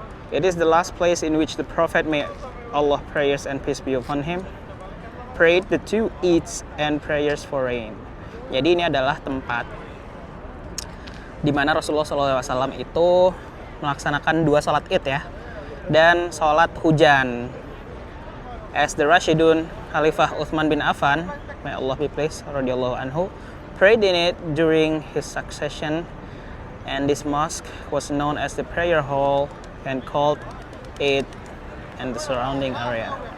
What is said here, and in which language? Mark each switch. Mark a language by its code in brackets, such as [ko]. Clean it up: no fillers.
[en] It is the last place in which the Prophet, may Allah prayers and peace be upon him, prayed the 2 Eids and prayers for rain. [id] Jadi ini adalah tempat di mana Rasulullah SAW itu melaksanakan 2 sholat Id ya, dan sholat hujan. [en] As the Rashidun Khalifah Uthman bin Affan, may Allah be pleased, [ar] radhiyallahu anhu, [en] prayed in it during his succession, and this mosque was known as the prayer hall and called it and the surrounding area.